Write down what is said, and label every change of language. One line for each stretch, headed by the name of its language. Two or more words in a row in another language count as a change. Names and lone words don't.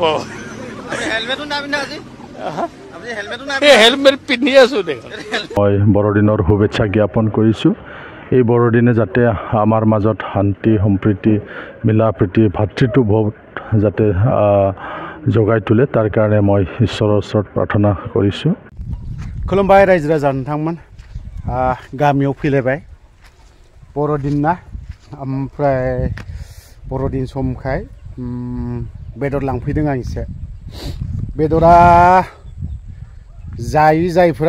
Assamese: আপুনি হেলমেটো নাই পিন্ধা আজি আপুনি হেলমেটো নাই হেলমেট পিন্ধি আছো দেখোন মই বড়দিনৰ শুভেচ্ছা জ্ঞাপন কৰিছোঁ এই বড়দিনে যাতে আমাৰ মাজত শান্তি সম্প্ৰীতি মিলা প্ৰীতি ভাতৃত্ববোধ যাতে জগাই তোলে তাৰ কাৰণে মই ঈশ্বৰৰ ওচৰত প্ৰাৰ্থনা কৰিছোঁ
Bodo: खुलुमबाय रायजो राजा नोंथांमोन गामियाव फैलायबाय बर'दिन ना ओमफ्राय बर'दिन समखाय बेदर लांफैदों आं एसे बेदरा जायै जायफोरा